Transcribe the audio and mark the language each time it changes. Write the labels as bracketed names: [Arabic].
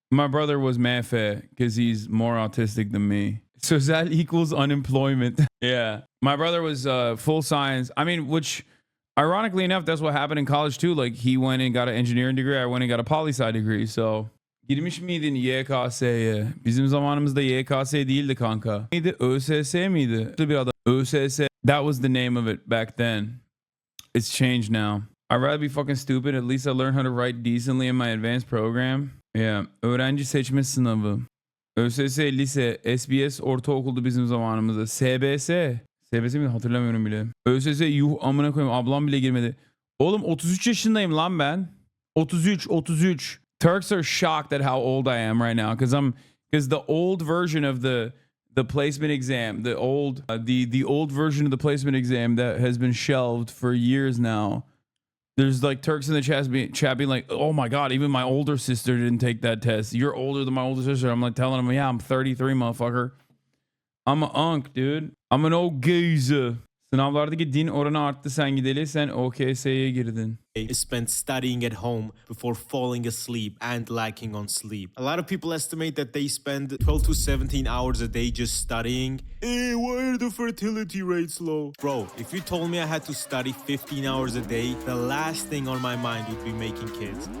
[English] My brother was Mefe because he's more autistic than me. So that equals unemployment. Yeah. My brother was full science. I mean, which ironically enough, that's what happened in college too. Like he went and got an engineering degree. I went and got a poli-sci degree. [Turkish] So girmiş miydin YKS'ye? Bizim zamanımızda YKS değildi kanka. Miydi? ÖSS miydi? Bir adam. ÖSS. [English] That was the name of it back then. It's changed now. I'd rather be fucking stupid. At least I learned how to write decently in my advanced program. [Turkish] Yeah. Öğrenci seçme sınavı. ÖSS, lise, SBS, ortaokuldu bizim zamanımızda. SBS. SBS mi? Hatırlamıyorum bile. ÖSS, yuh amına koyayım. Ablam bile girmedi. Oğlum 33 yaşındayım lan ben. 33. [English] Turks are shocked at how old I am right now. Because the old version of the placement exam, the old version of the placement exam that has been shelved for years now. There's like Turks in the chat being like, oh my God, even my older sister didn't take that test. You're older than my older sister. I'm like telling them, yeah, I'm 33, motherfucker. I'm an unk, dude. I'm an old geezer. [Turkish] Sınavlardaki din oranı arttı sen gideli. Sen OKS'ye girdin. [English] Is spent studying at home before falling asleep and lacking on sleep. A lot of people estimate that they spend 12 to 17 hours a day just studying. Hey, why are the fertility rates low? Bro, if you told me I had to study 15 hours a day, the last thing on my mind would be making kids.